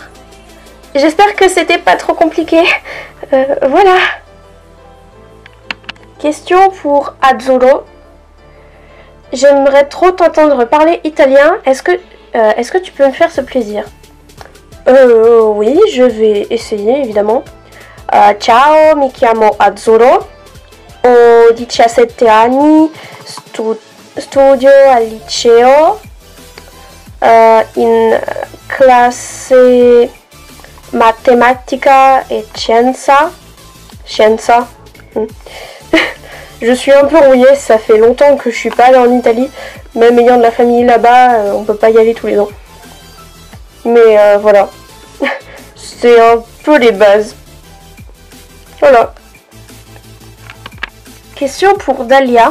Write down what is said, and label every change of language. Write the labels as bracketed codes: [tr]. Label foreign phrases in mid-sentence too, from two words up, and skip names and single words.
[fr] J'espère que c'était pas trop compliqué. Voilà. Question pour Azzurro. J'aimerais trop t'entendre parler italien. Est-ce que tu peux me faire ce plaisir? Oui, je vais essayer évidemment. [it] Ciao, mi chiamo Azzurro, ho 17 anni, studio al liceo in classe matematica e scienza. [fr] Je suis un peu rouillée, ça fait longtemps que je suis pas allée en Italie, même ayant de la famille là-bas, on peut pas y aller tous les ans. Mais voilà, c'est un peu les bases. Voilà. Question pour Dalia.